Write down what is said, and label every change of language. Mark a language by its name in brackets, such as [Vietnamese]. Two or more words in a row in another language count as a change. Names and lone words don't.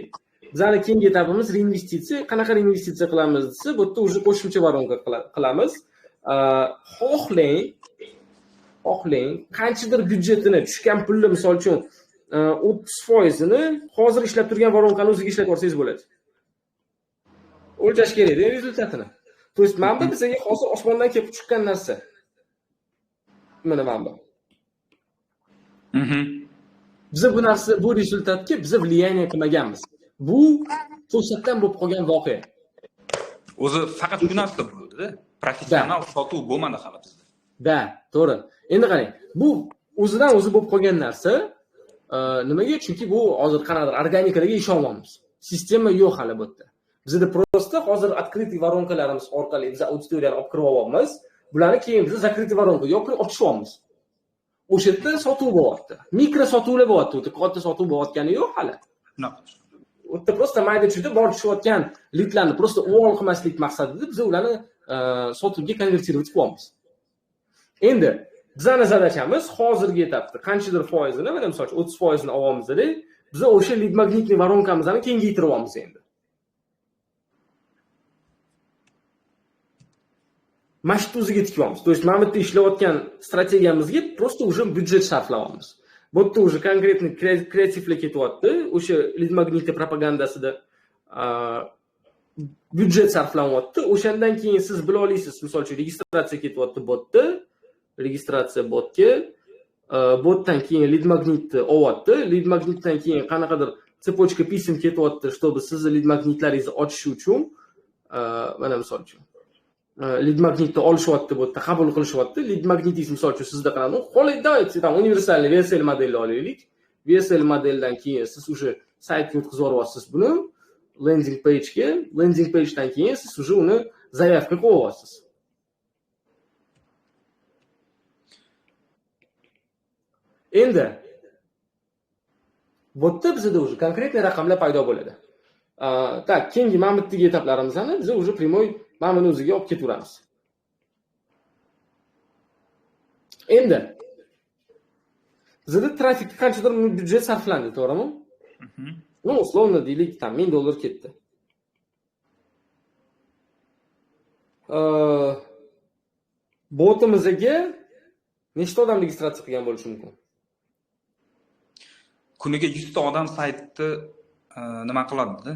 [Uzbek] Bizning keyingi etapimiz reinvestitsiya. Qanaqa reinvestitsiya qilamiz desa, bu yerda o'sha qo'shimcha voronka qilamiz. Xohlang, qanchadir byudjetini, tushgan pulni misol uchun 30%ni hozir ishlab turgan voronkani o'ziga ishlatib olsangiz bo'ladi. O'lchash kerak rezultatini. [Russian] То есть [Uzbek] mana bu bizga hozir osmondan kelib chiqqan narsa. Mana bu. Biz bu narsa, bu rezultatga biz влияние qilmaganmiz. Bu to'satdan bo'lib qolgan voqea. O'zi faqat shu narsa bo'ldi-da. Professional sotuv bo'lmadi hali bizda. Da, to'g'ri. Endi qarang, bu o'zidan o'zi bo'lib qolgan narsa, nimaga? Chunki bu hozir qanaqadir organikalarga ishonmaymiz. Sistema yo'q hali bu yerda. Bizda prosta hozir открытый воронkalarimiz orqali biz auditoriyani olib kirib olyapmiz. Bularni keyin biz [Russian] закрытый воронка [Uzbek] yoki ochishyapmiz. O'sha yerda sotuv bo'lyapti. Mikro sotuvlar bo'lyapti. Katta sotuv bo'layotgani yo'q hali. Shunaqa. U yerda prosta mayda-chuyda borib tushayotgan leadlarni prosta o'g'il qilmaslik maqsadida biz ularni sotuvga konvertirib qo'yamiz. Endi bizning zadachamiz hozirgi etapda qanchadir foizini, mana misol uchun 30% ni olyapmizda, biz o'sha lead magnitni voronkamizni kengaytiryapmiz endi. mashqni o'ziga tikyapmiz. [Russian] То есть [Uzbek] mana bu yerda ishlayotgan strategiyamizga [Russian] просто уже [Uzbek] byudjet sarflayapmiz. Bu yerda уже konkretniy kreativlik ketyapti. O'sha lead magnitli propagandasida byudjet sarflanyapti. O'shandan keyin siz bila olasiz, misol uchun registratsiya ketyapti botda, registratsiya botga, botdan keyin lead magnitni olyapti, lead magnitdan keyin qanaqadir цепочка pism ketyapti, чтобы sizni lead magnitlaringizni ochish uchun, mana misol uchun lead magnitni olishyapti, bu yerda qabul qilishyapti. Lead magnitingiz misol uchun sizda qanaqa? Qo'lida [Russian] давайте там [Uzbek] universalniy VSL modelni olaylik. VSL modeldan keyin siz o'sha saytga o'tkazib yuboryapsiz buni [English] landing page'ga. Landing page'dan [Uzbek] keyin siz o'sha uni zaявка qo'yyapsiz. Endi bu yerda bizda o'sha konkretniy raqamlar paydo bo'ladi. Tak, keyingi mana bu yerdagi etaplarimizni biz o'sha primoy mana buni o'ziga olib ketaveramiz. Endi bizda trafikka qanchadir byudjet sarflandi, to'g'rimi? [Russian] Ну, условно [Uzbek] deylik, там $1000 ketdi. Botimizga nechta odam registratsiya qilgan bo'lishi mumkin? Kuniga 100 ta odam saytni nima qiladi-da?